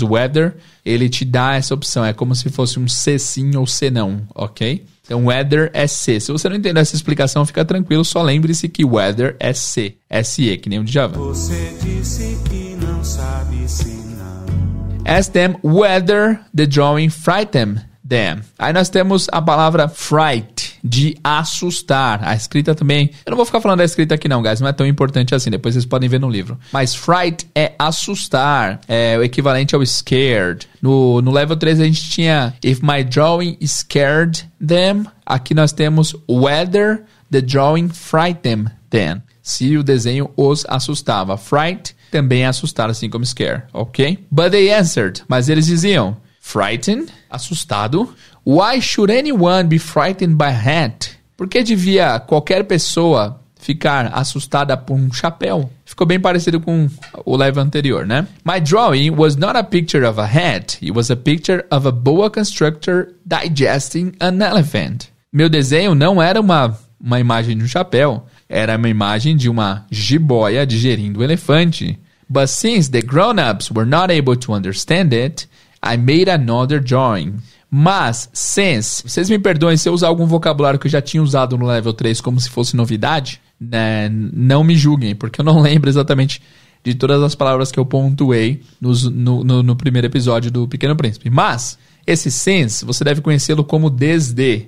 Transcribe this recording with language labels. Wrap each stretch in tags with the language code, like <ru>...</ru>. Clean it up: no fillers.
<pt>O whether, ele te dá essa opção. É como se fosse um se sim ou se não, ok? Então, whether é se. Se você não entender essa explicação, fica tranquilo. Só lembre-se que whether é se. S-E, que nem o Djavan. Você disse que não sabe se não.</pt> <en>Ask them whether the drawing frightened them.</en> <pt>Aí nós temos a palavra fright, de assustar. A escrita também... Eu não vou ficar falando da escrita aqui não, guys. Não é tão importante assim. Depois vocês podem ver no livro. Mas fright é assustar. É o equivalente ao scared. No level 3 a gente tinha</pt> <en>if my drawing scared them.</en> <pt>Aqui nós temos</pt> <en>whether the drawing frightened them.</en> <pt>Se o desenho os assustava. Fright também é assustar, assim como scare, ok?</pt> <en>But they answered.</en> <pt>Mas eles diziam... Frightened, assustado.</pt> <en>Why should anyone be frightened by a hat?</en> <pt>Por que devia qualquer pessoa ficar assustada por um chapéu? Ficou bem parecido com o level anterior, né?</pt> <en>My drawing was not a picture of a hat. It was a picture of a boa constrictor digesting an elephant.</en> <pt>Meu desenho não era uma imagem de um chapéu. Era uma imagem de uma jiboia digerindo um elefante.</pt> <en>But since the grown-ups were not able to understand it, I made another drawing.</en> <pt>Mas, since... Vocês me perdoem se eu usar algum vocabulário que eu já tinha usado no level 3 como se fosse novidade, né? Não me julguem, porque eu não lembro exatamente de todas as palavras que eu pontuei no primeiro episódio do Pequeno Príncipe. Mas, esse since, você deve conhecê-lo como desde.</pt>